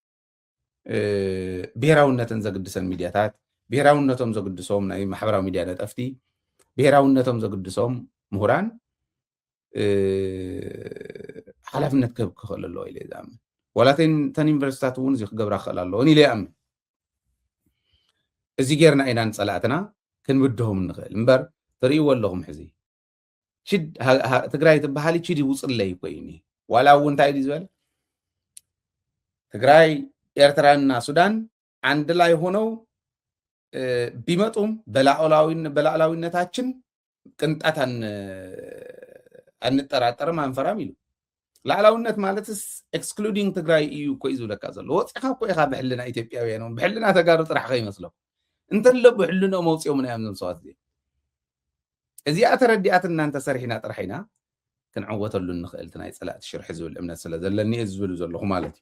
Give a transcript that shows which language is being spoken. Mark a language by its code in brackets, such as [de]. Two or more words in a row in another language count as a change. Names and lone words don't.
[ti] ብሄራውነትን ዘግድሰን ሚድያታት ብሄራውነቶም ዘግድሶም ናይ ማሕበራዊ ሚድያ ነጠፍቲ ብሄራውነቶም ዘግድሶም ምሁራን ሓላፍነት ክህብ ክኽእል ኣለዎ ኢለ ዝኣምን ዋላ ተን ዩኒቨርሲታት እውን እዚ ክገብራ ክኽእል ኣለዎን ኢለ ይኣምን እዚ ጌርና ኢና ንፀላእትና ክንብድሆም ንኽእል እምበር ትርእይዎ ኣለኹም ሕዚ ሽድ ትግራይ ትበሃሊ ሽድ ይውፅለይ ኮይኒ ዋላ እውን እንታይ እዩ ዝበለ [am] ትግራይ ኤርትራና ሱዳን አንድ ላይ ሆነው ቢመጡም በላዕላዊነታችን ቅንጣት አንጠራጠርም አንፈራም ይሉ ላዕላውነት [ti] ማለትስ ኤክስክሉዲንግ ትግራይ እዩ እኮ እዩ ዝብለካ ዘሎ ወፂኻ እኮ ኢኻ ብሕልና ኢትዮጵያውያን ብሕልና ተጋሩ ጥራሕ ከይመስሎም እንተሎ ብሕልኖ መውፅኦም ናዮም ዘምሰዋት እዚኦም እዚኣ ተረዲኣት እናንተ ሰሪሕና ጥራሕ ኢና ክንዕወተሉ ንኽእል ናይ ፀላእቲ ሽርሒ ዝብል እምነት ስለ ዘለኒ ዝብሉ ዘለኹ ማለት እዩ